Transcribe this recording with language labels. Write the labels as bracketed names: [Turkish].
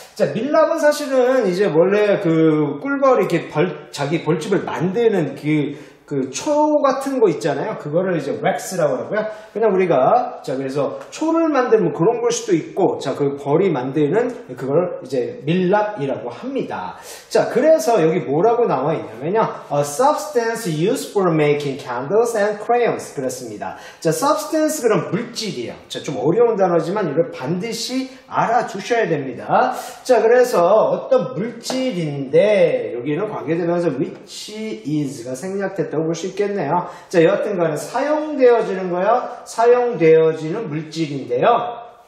[Korean] 자, 밀랍은 사실은 이제 원래 그 꿀벌이 이렇게 자기 벌집을 만드는 그 초 같은 거 있잖아요. 그거를 이제 wax라고 하고요. 그냥 우리가, 자, 그래서 초를 만드는 뭐 그런 걸 수도 있고, 자, 그 벌이 만드는 그걸 이제 밀랍이라고 합니다. 자, 그래서 여기 뭐라고 나와 있냐면요. [English] A substance used for making candles and crayons. [Korean] 그렇습니다. 자, substance 그런 물질이에요. 자, 좀 어려운 단어지만 이걸 반드시 알아두셔야 됩니다. 자, 그래서 어떤 물질인데, 여기는 관계대명사 which is가 생략됐다고 볼 수 있겠네요. 자, 여하튼 간에 사용되어지는 거요. 사용되어지는 물질인데요.